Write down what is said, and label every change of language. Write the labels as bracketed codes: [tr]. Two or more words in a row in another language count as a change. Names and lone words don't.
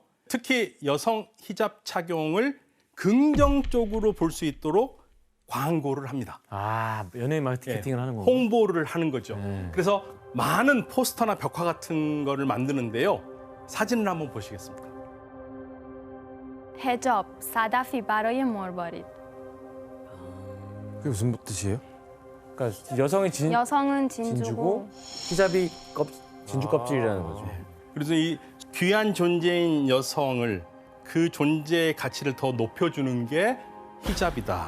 [ko] 특히 여성 히잡 착용을 긍정적으로 볼 수 있도록 광고를 합니다. 아, 연예인 마케팅을 하는 거구나. 홍보를 하는 거죠. 그래서 많은 포스터나 벽화 같은 거를 만드는데요. 사진을 한번 보시겠습니다. [fa] هجاب صدفی برای مروارید. [ko] 그게 무슨 뜻이에요? 그러니까 여성이 여성은 진주고 진주고 히잡이 진주 껍질이라는 거죠. 그래서 이 귀한 존재인 여성을 그 존재의 가치를 더 높여주는 게 히잡이다.